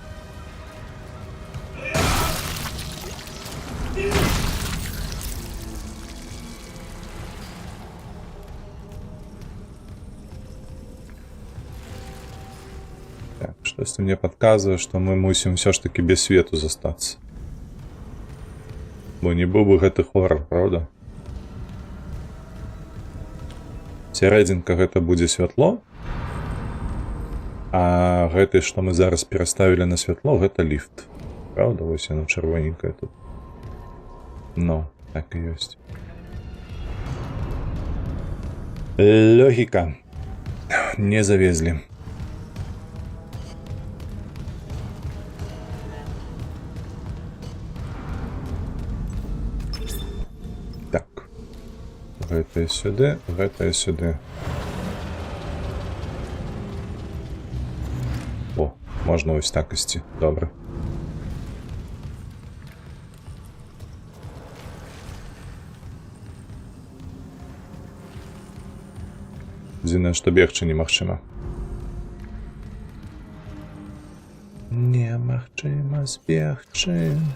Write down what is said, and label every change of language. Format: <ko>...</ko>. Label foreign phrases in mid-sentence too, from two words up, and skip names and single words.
<uk>Так, щось мені підказує, що ми мусимо все ж таки без свету застатися. Бо не був би</uk> <be>гэта хоррор, правда? Сярэдзінка гэта будзе святло. А гэты, што мы зараз пераставілі на святло, гэта ліфт. Правда? Вось яно чырвоненькае тут. Ну, так і ёсць.</be> <uk>Логіка. не завезли. Так.</uk> <be>Гэта сюди, гэта сюди.</be> <uk>О, можна ось так ісці. Добре.</uk> <be>Дзіна, што бегчы немагчыма. Немагчыма збегчы.</be>